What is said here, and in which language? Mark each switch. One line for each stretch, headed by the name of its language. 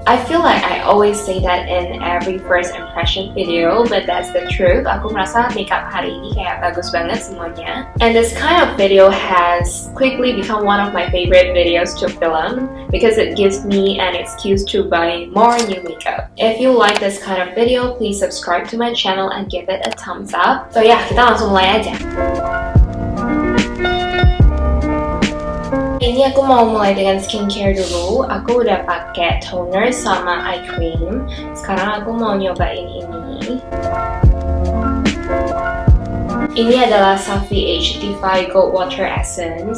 English: I feel like I always say that in every first impression video, but that's the truth.
Indonesian: Aku merasa makeup hari ini kayak bagus banget semuanya.
English: And this kind of video has quickly become one of my favorite videos to film because it gives me an excuse to buy more new makeup. If you like this kind of video, please subscribe to my channel and give it a thumbs up. So yeah,
Indonesian: kita langsung mulai aja. Ini aku mau mulai dengan skincare dulu. Aku udah pakai toner sama eye cream. Sekarang aku mau nyobain ini. Ini adalah Safi HT5 Gold Water Essence.